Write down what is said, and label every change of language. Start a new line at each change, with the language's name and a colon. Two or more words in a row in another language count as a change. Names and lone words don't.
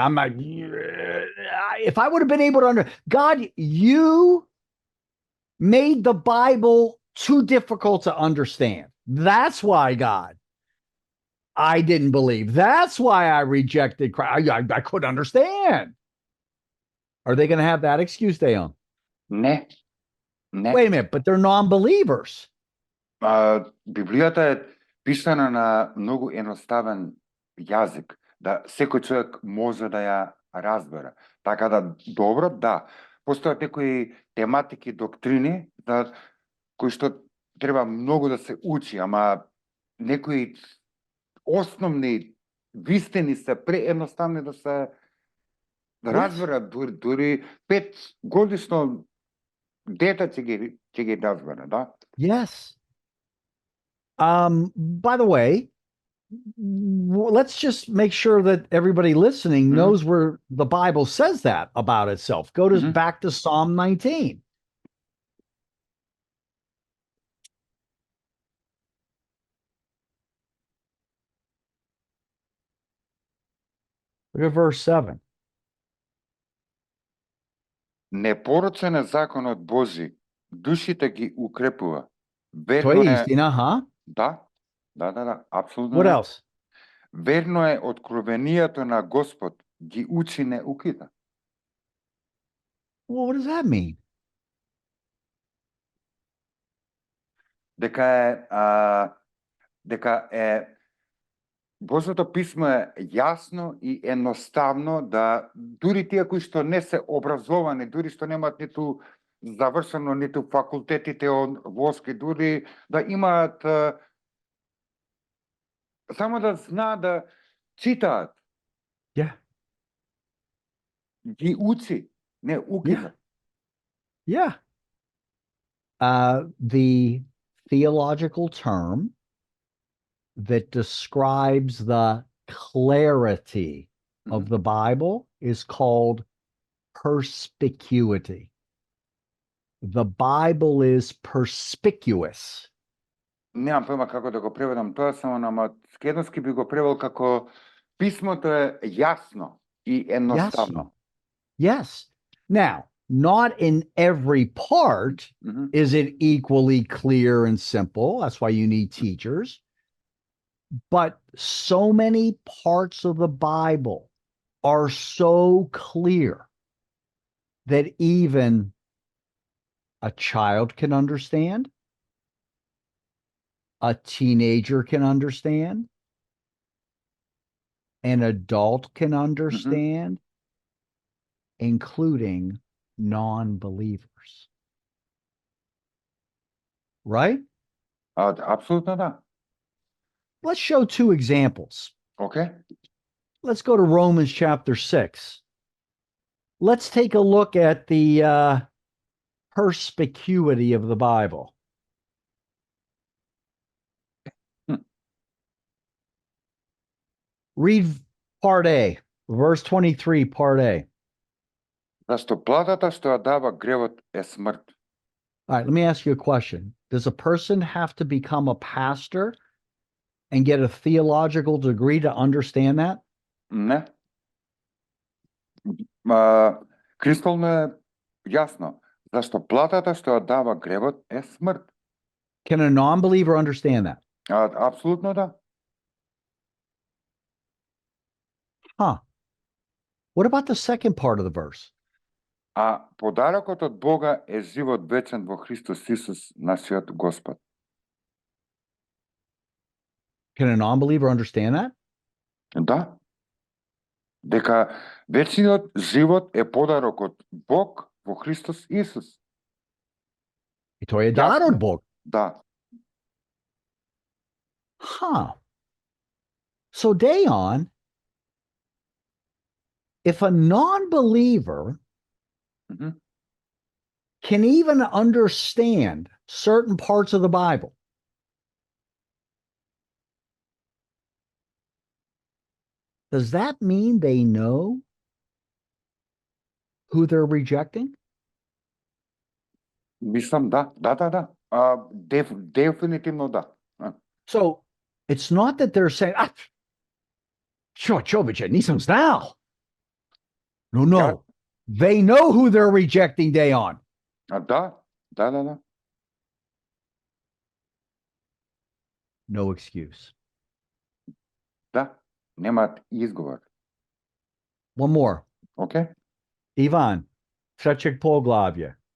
English: I'm like, if I would have been able to God, you made the Bible too difficult to understand. That's why, God, I didn't believe. That's why I rejected Christ. I couldn't understand. Are they going to have that excuse, Deon?
Macedonian: Не.
English: Wait a minute, but they're non-believers.
Macedonian: Библијата е писана на многу едноставен јазик, да секој човек може да ја разбере. Така да, добро, да. Постојат некои тематики, доктрини, да, кои што треба многу да се учи, ама некои основни вистини се преедноставни да се да
English: Yes.
Macedonian: разберат, дури 5 годишно дете ќе ги разбере, да?
English: Yes. By the way, let's just make sure that everybody listening Mhm. knows where the Bible says that about itself. Go to Mhm. back to Psalm 19. Look at verse 7.
Macedonian: Непорочен е законот Божи, душите ги укрепува.
English: To
Macedonian: Верно
Serbian: je
Macedonian: е,
Serbian: istina, huh?
Macedonian: да, апсолутно
English: What
Macedonian: да.
English: else?
Macedonian: Верно е, откровението на Господ ги учи неуките.
English: Well, what does that mean?
Macedonian: Дека е Божјото писмо е јасно и едноставно да дури тие кои што не се образовани, дури што немаат ниту завршено ниту факултетите од воски, дури да имаат само да знаат да читаат,
English: Yeah.
Macedonian: ги учи, не укида.
English: Yeah. The theological term that describes the clarity of Mhm. the Bible is called perspicuity. The Bible is perspicuous.
Macedonian: Немам појма како да го преведам тоа, само на македонски би го превел како писмото е јасно и едноставно.
English: Yes. Now, not in every part Mhm. is it equally clear and simple. That's why you need teachers. But so many parts of the Bible are so clear that even a child can understand, a teenager can understand, an adult can understand, including non-believers. Right?
Macedonian: Апсолутно да.
English: Let's show two examples.
Macedonian: Окей?
English: Let's go to Romans chapter 6. Let's take a look at the perspicuity of the Bible. Read part A, verse 23, part A.
Macedonian: Зашто платата што ја дава гревот е смрт.
English: All right, let me ask you a question. Does a person have to become a pastor and get a theological degree to understand that?
Macedonian: Не. Кристално е јасно. Зашто платата што ја дава гревот е смрт.
English: Can a non-believer understand that?
Macedonian: Апсолутно да.
English: Huh. What about the second part of the verse?
Macedonian: А подарокот од Бога е живот вечен во Христос Исус, нашиот Господ.
English: Can a non-believer understand that?
Macedonian: Да. Дека вечниот живот е подарок од Бог во Христос Исус.
Serbian: I to je dar od Jasno. Boga.
Macedonian: Да.
English: Huh. So, Dayon, if a non-believer Mhm. can even understand certain parts of the Bible, does that mean they know who they're rejecting?
Macedonian: Мислам да. Дефинитивно да.
English: So it's not that they're saying, sure, Chovic, Nissan's now. No. Yeah. They know who they're rejecting, Dayon.
Macedonian: Да.
English: No excuse.
Macedonian: Да. Немаат изговор.
English: One more.
Macedonian: Окей? Ivan, Trzeciak Poglavje.